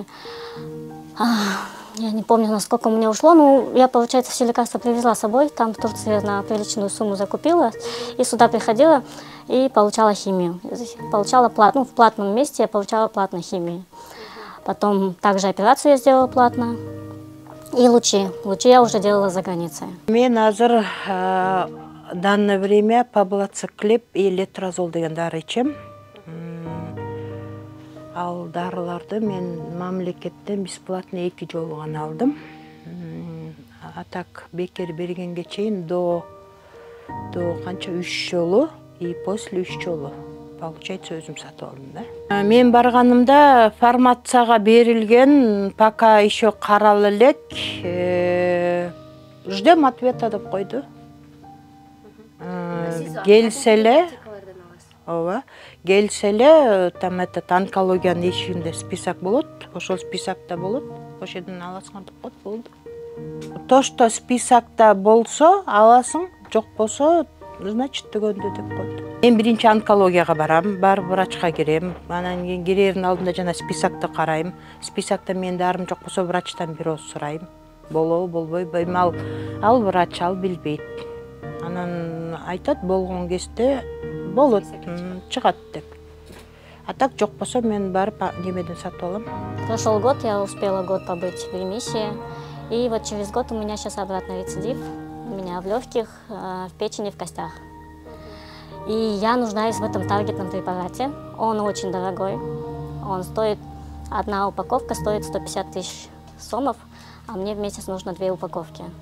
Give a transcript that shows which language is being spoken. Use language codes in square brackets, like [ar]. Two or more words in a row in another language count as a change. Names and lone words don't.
[ru] Я не помню, насколько у меня ушло, но я, получается, все лекарства привезла с собой, там в Турции на приличную сумму закупила, и сюда приходила и получала химию. Получала в платном месте я получала платно химию. Потом также операцию я сделала платно. И лучи. Лучи я уже делала за границей. [ky] Мен азыр [ru] данное время [ky] паблоциклип и летрозол деген дары ичем. Ал дарыларды мен мамлекеттен бесплатно 2 жолу гана алдым. А так бекер бергенге чейин до канча 3 жолу [ru] и после [ky] 3 жолу. Получается, өзүм сатып алдым да. Мен барганымда формацияга берилген, [ru] пока еще [ky] карал элек. [ru] Ждем ответа [ky] деп койду. Келселе, келселе, там онкологиянын эшигинде список болот, ошол списокто болот, ошол жерден аласың деп коет, болду. [ru] То, что [ky] списокто болсо, аласың, жок болсо, значит, түгөндү деп коет. Мен биринчи онкологияга барам, барып врачка кирем, анан кийин кирердин алдында жана списокто карайм. Списокто менин дарым жок болсо, врачтан бирөө сурайм. Болобу, болбойбу, ал врач ал билбейт. Анан айтат, болгон кезде болот, чыгат деп. А так жок болсо мен барып немеден сатып алам. [ru] Прошел год, я успела год побыть в ремиссии. И вот через год у меня сейчас обратно рецидив. У меня в легких, в печени, в костях. И я нуждаюсь в этом таргетном препарате. Он очень дорогой. Он стоит, одна упаковка стоит 150 тысяч сомов, а мне в месяц нужно 2 упаковки.